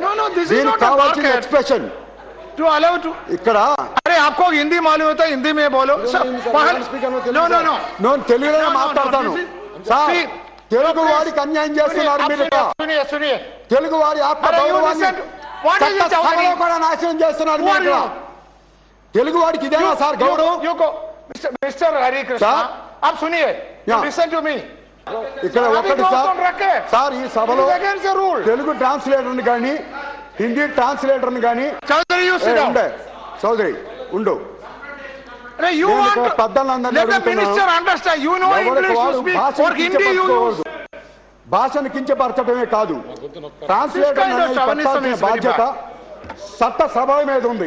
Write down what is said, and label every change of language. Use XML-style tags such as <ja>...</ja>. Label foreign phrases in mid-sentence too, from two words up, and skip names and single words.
<en>this is not a market. Expression. To allow to.</en> <te>ఇక్కడ</te> <hi>अरे आपको हिंदी मालूम होता है हिंदी में बोलो.</hi> <en>No.</en> <te>నేను తెలుగులో మాట్లాడతాను సార్. తెలుగు వారికి అన్యాయం చేస్తున్నారు మీరు.</te> <hi>सुनिए.</hi> <te>తెలుగు వారి ఆత్మ గౌరవాన్ని కూడా నాశనం చేస్తున్నారు మీరు. తెలుగు వాడికి ఇదేనా సార్ గౌరవం?</te> <hi>मिस्टर हरि कृष्ण आप सुनिए.</hi> <en>Listen to me.</en> <te>ఇక్కడ ఒకటి సార్ ఈ సభలో తెలుగు ట్రాన్స్లేటర్ని కానీ హిందీ ట్రాన్స్లేటర్ని కానీ చౌదరి ఉండు. భాషను కించపరచడమే కాదు, ట్రాన్స్లేటర్ బాధ్యత చట్ట సభ మీద ఉంది.</te>